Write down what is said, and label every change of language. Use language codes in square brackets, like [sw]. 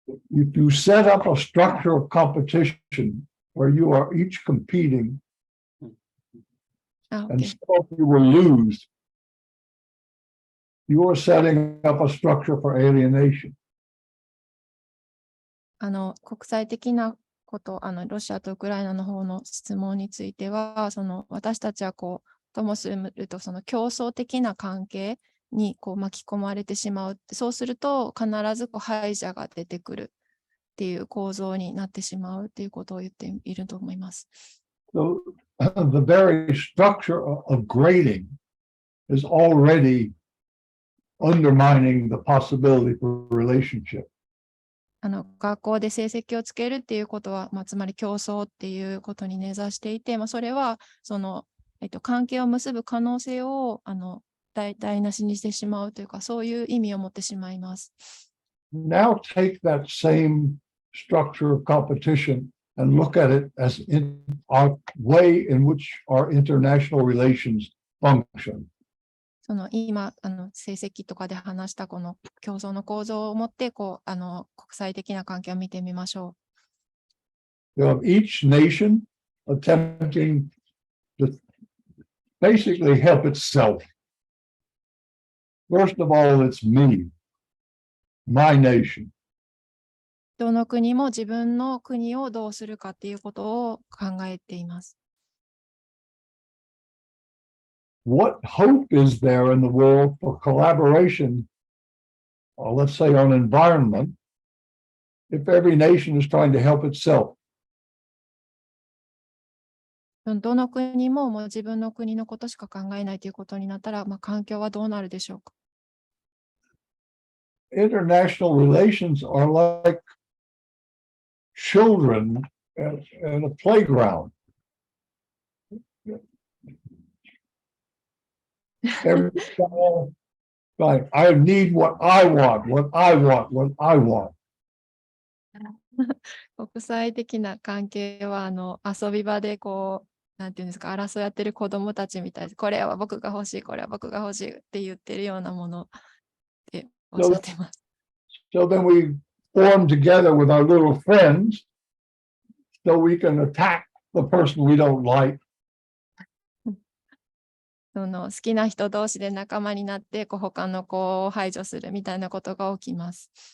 [en] If you set up a structure of competition where you are each competing, and Okay. some of you will lose, you are setting up a structure for alienation. [ja] 国際的なこと、ロシアとウクライナの方の質問については、私たちはともすると、競争的な関係に巻き込まれてしまう。そうすると、必ず敗者が出てくるっていう構造になってしまうっていうことを言っていると思います。 [en] So the very structure of grading is already undermining the possibility for relationship. [ja] 学校で成績をつけるっていうことは、つまり競争っていうことに根ざしていて、それは関係を結ぶ可能性を台無しにしてしまうというか、そういう意味を持ってしまいます。 [en] now take that same structure of competition and look at it as in our way in which our international relations function. [ja] その今成績とかで話したこの競争の構造を持って国際的な関係を見てみましょう。 [en] You have each nation attempting to basically help itself. First of all, it's me, my nation. [ja] どの国も自分の国をどうするかっていうことを考えています。 [en] What hope is there in the world for collaboration, let's say on environment, if every nation is trying to help itself? [ja] どの国ももう自分の国のことしか考えないということになったら、環境はどうなるでしょうか。 [en] International relations are like children in a playground. Every child, like, I need what I want, what I want, what I want. [ja] 国際的な関係は遊び場でなんていうんですか、争いやってる子供たちみたいです。これは僕が欲しい、これは僕が欲しいって言ってるようなものっておっしゃってます。 [en] So then we form together with our little friends so we can attack the person we don't like. [ja] 好きな人同士で仲間になって他の子を排除するみたいなことが起きます。